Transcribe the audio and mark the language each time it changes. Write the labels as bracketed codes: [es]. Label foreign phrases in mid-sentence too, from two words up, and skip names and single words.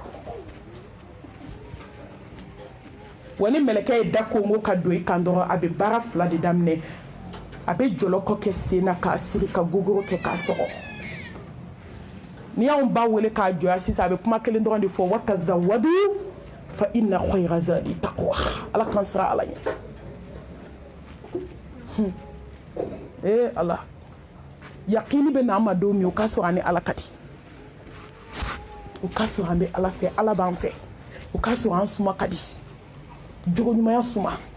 [bm] wa ni mɛlɛkɛ ye da Congo ka don i kan dɔrɔn a bɛ baara 2 de daminɛ a bɛ jɔlɔkɔ kɛ sen na k'a siri ka gogoro kɛ k'a sɔgɔ ni y'anw ba wele k'a jɔya sisan a bɛ kuma kelen dɔrɔn de fɔ [ar] وتزودوا فإن خير الزاد التقوى [bm] ala kan sira ala ɲɛ ala yaqini bɛ na ma don min o ka sɔrɔ ani ala ka di o ka sɔrɔ an bɛ ala fɛ ala b'an fɛ o ka sɔrɔ an suma ka di jogo ɲumanya suma